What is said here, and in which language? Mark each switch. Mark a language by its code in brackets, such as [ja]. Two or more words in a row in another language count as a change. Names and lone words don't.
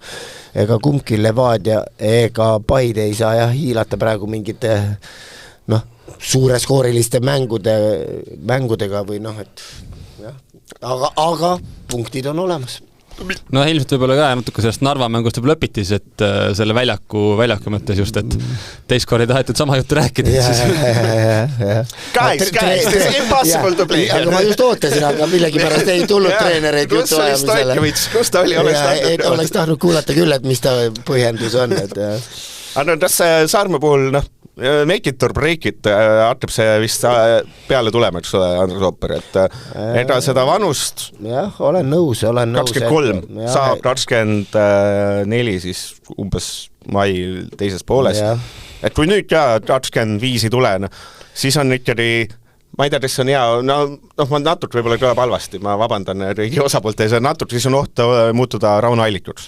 [et] Ega kumbki Levadia ega Paide ei saa hiilata praegu mingite suureskooriliste mängudega või et aga punktid on olemas. Ilmselt võib-olla ka natuke sellest Narva mängust võib lõpitis, et selle väljaku mõttes just, et teist korda ei tahetud sama juttu rääkida. [en] Guys, impossible to play. [et] Aga ma just ootasin, aga millegi pärast ei tulnud treenereid jutu ajamisele. Kus ta oli? Oleks tahtnud kuulata küll, et mis ta põhjendus on. Aga kas Saarma puhul, [en] make it or break it, [et] hakkab see vist peale tulema, eks ole, Andrus Ooper, et ega seda vanust jah, olen nõus 23, saab 24 siis umbes mai teises pooles, et kui nüüd ka 25 ei tule, siis on ikkagi ma ei tea, kes on hea, ma natuke võib-olla kõlab halvasti, ma vabandan riigi osapoolte ja see natuke siis on oht muutuda Rauno Allikuks.